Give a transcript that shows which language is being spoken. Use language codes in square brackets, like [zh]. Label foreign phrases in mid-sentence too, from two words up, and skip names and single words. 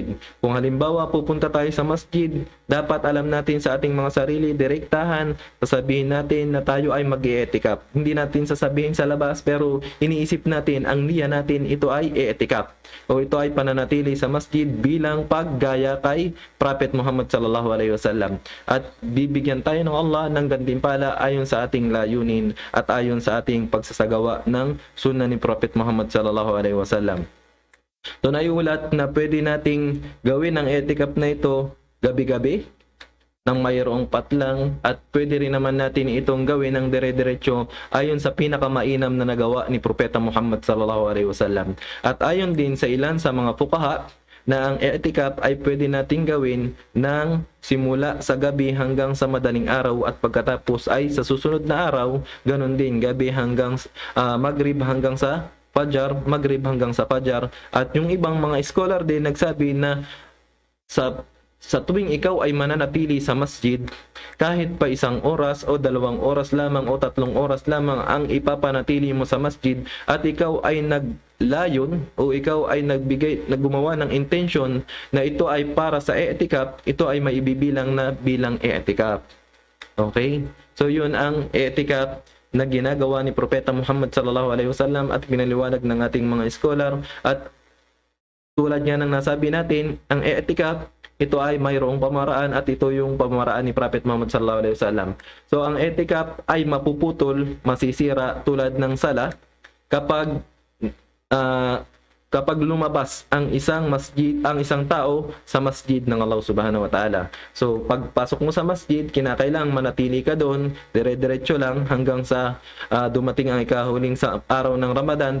[tl] Kung halimbawa pupunta tayo sa masjid, dapat alam natin sa ating mga sarili, direktahan, sasabihin natin na tayo ay mag-i-etikap. Hindi natin sasabihin sa labas, pero iniisip natin, ang niya natin, ito ay i-etikap. O ito ay pananatili sa masjid bilang paggaya kay Prophet Muhammad [ar] صلى الله عليه وسلم. [tl] At bibigyan tayo ng Allah ng gantimpala ayon sa ating layunin at ayon sa ating pagsasagawa ng sunnah ni Prophet Muhammad [ar] صلى الله عليه وسلم. [tl] So naiulat na pwede nating gawin ang etikap na ito gabi-gabi nang mayroong patlang, at pwede rin naman natin itong gawin ng dire-diretso ayon sa pinakamainam na nagawa ni Propeta Muhammad [ar] صلى الله عليه وسلم. [tl] At ayon din sa ilan sa mga fuqaha na ang etikap ay pwede nating gawin ng simula sa gabi hanggang sa madaling araw, at pagkatapos ay sa susunod na araw, ganun din gabi hanggang maghrib hanggang sa fajar, maghrib hanggang sa fajar. At yung ibang mga scholar din nagsabi na sa tuwing ikaw ay mananatili sa masjid, kahit pa 1 oras o 2 oras lamang o 3 oras lamang ang ipapanatili mo sa masjid, at ikaw ay naglayon o ikaw ay naggumawa ng intention na ito ay para sa i'tikaf, ito ay maibibilang na bilang i'tikaf. Okay? So yun ang i'tikaf na ginagawa ni Propeta Muhammad [ar] صلى الله عليه وسلم [tl] at pinaliwanag ng ating mga scholar. At tulad nga ng nasabi natin, ang i'tikaf, ito ay mayroong pamaraan, at ito yung pamaraan ni Prophet Muhammad [ar] صلى الله عليه وسلم. [tl] So ang i'tikaf ay mapuputol, masisira tulad ng sala kapag lumabas ang isang tao sa masjid ng Allah [ar] سبحانه وتعالى. [tl] So pagpasok mo sa masjid, kinakailangan manatili ka doon, dire-diretso lang hanggang sa dumating ang ikahuling sa araw ng Ramadan.